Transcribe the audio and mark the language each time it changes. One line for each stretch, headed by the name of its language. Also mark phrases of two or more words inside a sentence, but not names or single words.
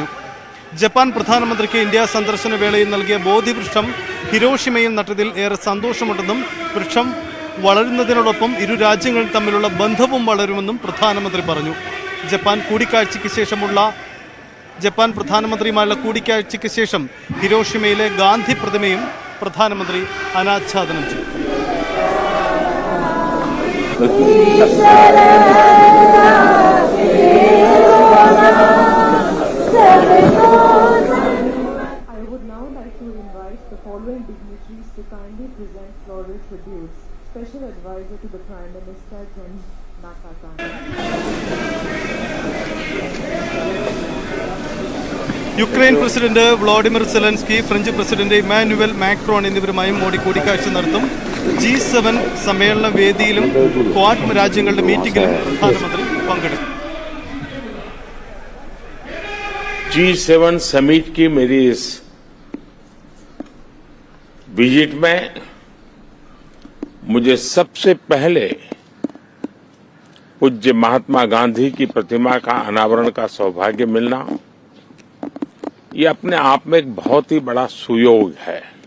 Malayalam: ജപ്പാൻ പ്രധാനമന്ത്രിക്ക് ഇന്ത്യ സന്ദർശന വേളയിൽ നൽകിയ ബോധിവൃക്ഷം ഹിരോഷിമയിൽ നട്ടതിൽ ഏറെ സന്തോഷമുണ്ടെന്നും വൃക്ഷം വളരുന്നതിനോടൊപ്പം ഇരു രാജ്യങ്ങളും തമ്മിലുള്ള ബന്ധവും വളരുമെന്നും പ്രധാനമന്ത്രി പറഞ്ഞു. ജപ്പാൻ പ്രധാനമന്ത്രിയുമായുള്ള കൂടിക്കാഴ്ചയ്ക്ക് ശേഷം ഹിരോഷിമയിലെ ഗാന്ധി പ്രതിമയും പ്രധാനമന്ത്രി അനാച്ഛാദനം ചെയ്തു.
English: I would now like to invite the following dignitaries to kindly present floral tributes. Special Advisor to the Prime Minister, Jen Nakatani.
Malayalam: യുക്രൈൻ പ്രസിഡന്റ് വ്ളാഡിമിർ സെലൻസ്കി, ഫ്രഞ്ച് പ്രസിഡന്റ് ഇമാനുവൽ മാക്രോൺ എന്നിവരുമായും മോദി കൂടിക്കാഴ്ച നടത്തും. G7 സമ്മേളന വേദിയിലും ക്വാഡ് രാജ്യങ്ങളുടെ മീറ്റിംഗിലും പ്രധാനമന്ത്രി പങ്കെടുക്കും.
Hindi: G7 समिट की मेरी इस विजिट में मुझे सबसे पहले पूज्य महात्मा गांधी की प्रतिमा का अनावरण का सौभाग्य मिलना, ये अपने आप में एक बहुत ही बड़ा सुयोग है.